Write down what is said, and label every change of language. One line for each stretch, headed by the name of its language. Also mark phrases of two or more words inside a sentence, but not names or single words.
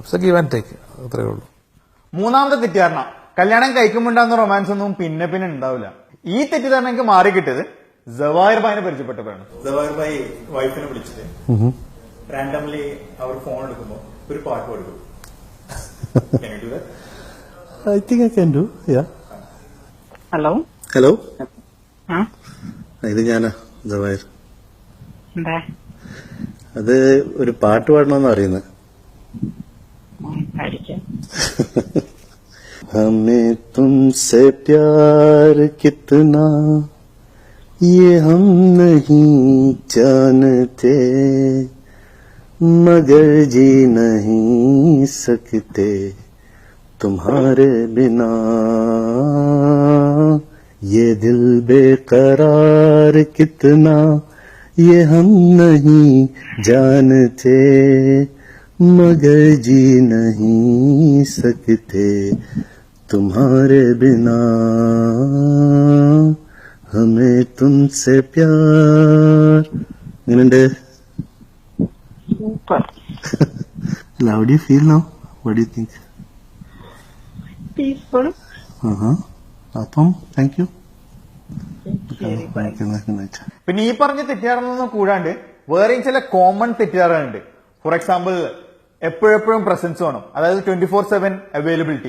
English: it's give and take,
Malayalam: അത്രയേ ഉള്ളൂ. മൂന്നാമത്തെ തെറ്റിദ്ധാരണ, കല്യാണം കഴിക്കുമ്പോണ്ടാകുന്ന റൊമാൻസ് ഒന്നും പിന്നെ ഉണ്ടാവില്ല. ഈ തെറ്റിദ്ധാരണ എനിക്ക് മാറി കിട്ടിയത് ജവാഹിർ ഭായിനെ പരിചയപ്പെട്ടപ്പോഴാണ്. ജവാഹിർ ഭായി വൈഫിനെ വിളിച്ചിട്ട് റാൻഡംലി അവർ ഫോൺ എടുക്കുമ്പോ ഒരു പാട്ട് കൊടുക്കും.
English: I think I can do, yeah.
Malayalam: ഹലോ
English: Hello? ആ
Malayalam: ഇത് ഞാനാ, ജവാഹിർ. എന്താ അത് ഒരു പാട്ട് പാടണമെന്ന് അറിയുന്നത്. പഠിക്കാം.
Hindi: हमें तुमसे प्यार कितना ये हम नहीं जानते, मगर जी नहीं सकते तुम्हारे बिना. ये दिल बेकरार कितना ये हम नहीं जानते, मगर जी नहीं सकते तुम्हारे बिना. हमें तुमसे प्यार.
Malayalam: എങ്ങനെയുണ്ട്? സൂപ്പർ.
English: How do you feel now? What do you think?
Malayalam: പീസ്ഫുൾ. അപ്പം
English: thank you.
Malayalam: പിന്നെ ഈ പറഞ്ഞ തെറ്റിദ്ധാരണൊന്നും കൂടാണ്ട് വേറെയും ചില കോമൺ തെറ്റിദ്ധാരണയുണ്ട്.
English: for example,
Malayalam: എപ്പോഴെപ്പോഴും പ്രസൻസ് വേണം, അതായത് 24/7 അവൈലബിലിറ്റി.